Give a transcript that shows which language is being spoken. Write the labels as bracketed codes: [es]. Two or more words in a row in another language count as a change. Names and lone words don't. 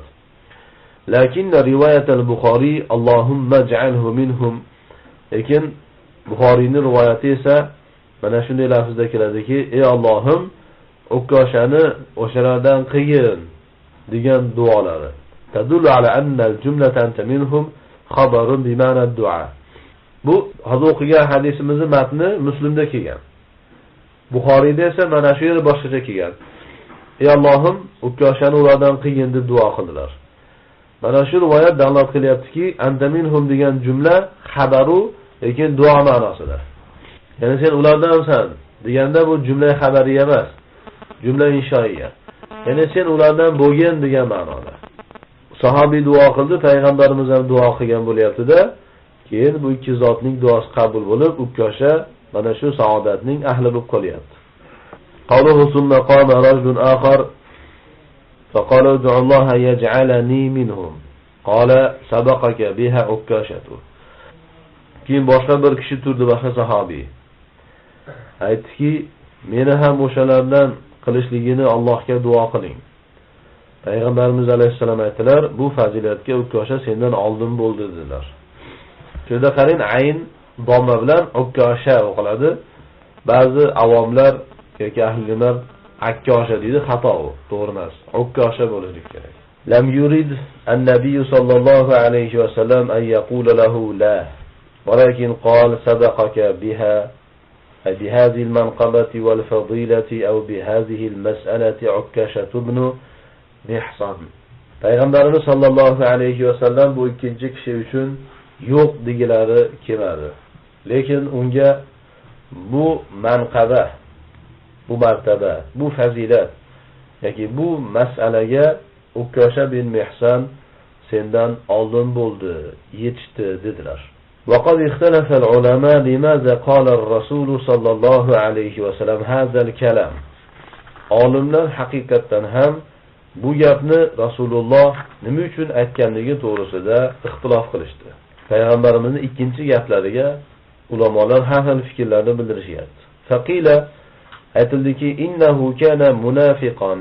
[ar] لكن رواية البخاري اللهم اجعله منهم. [uz] Lekin Buxoriyning rivoyati esa mana shunday lafzda keladiki, ey Allohim, o'koshani o'shalardan qilgin degan duolari. [ar] تدل على أن الجملة أنت منهم خبر بمعنى الدعاء. [uz] Bu hozir o'qigan hadisimizning matni Muslimda kelgan. Buxoriyda esa mana shu yerda boshqacha kelgan. Ey Allohim, o'koshani ulardan qilgin deb duo qildilar. Mana shu rivoyat dalolat qilyaptiki, [ar] أنت منهم [uz] degan jumla xabaru, lekin duo ma'nosida. Ya'ni sen ulardansan deganda bu jumla xabariy emas, jumla inshoiya. Ya'ni sen ulardan bo'lgin degan ma'noda. Sahobiy duo qildi, payg'ambarimiz ham duo qilgan bo'lyapti-da. Keyin bu ikki zotning duosi qabul bo'lib, ukosha mana shu saodatning ahli bo'lib qolyapti. [ar] قوله ثم قام رجل آخر فقال ادعوا الله يجعلني منهم قال سبقك بها ukashatu. [uz] Keyin boshqa bir kishi turdi, boshqa sahobiy. Aytdiki, meni ham o'shalardan qilishligini Allohga duo qiling. Payg'ambarimiz alayhisalom aytdilar, bu fazilatga ukosha sendan oldin bo'ldi dedilar. Shunda qarang, ayn domma bilan ukosha o'qiladi. Ba'zi avomlar yoki ahlilar akkosha deydi, xato u, to'g'ri emas. Ukosha bo'lishi kerak. [ar] لم يرد النبي صلى الله عليه وسلم أن يقول له لا ولكن قال سبقك بها بهذه المنقبة والفضيلة أو بهذه المسألة عكاشة بن محصن. [uz] Payg'ambarimiz [ar] صلى الله عليه وسلم [uz] bu ikkinchi kishi uchun yo'q degilari kelmadi. Lekin unga bu manqaba, bu martaba, bu fazilat yoki bu masalaga Ukosha bin Mihsan sendan oldin bo'ldi, yetishdi dedilar. [ar] وقد اختلف العلماء لماذا قال الرسول صلى الله عليه وسلم هذا الكلام. [uz] Olimlar haqiqatan ham bu gapni Rasululloh nima uchun aytganligi to'g'risida ixtilof qilishdi. Payg'ambarimizning ikkinchi gaplariga ulamolar har xil fikrlarni bildirishyapti. [ar] Faqila aytildiki, إنه كان منافقا.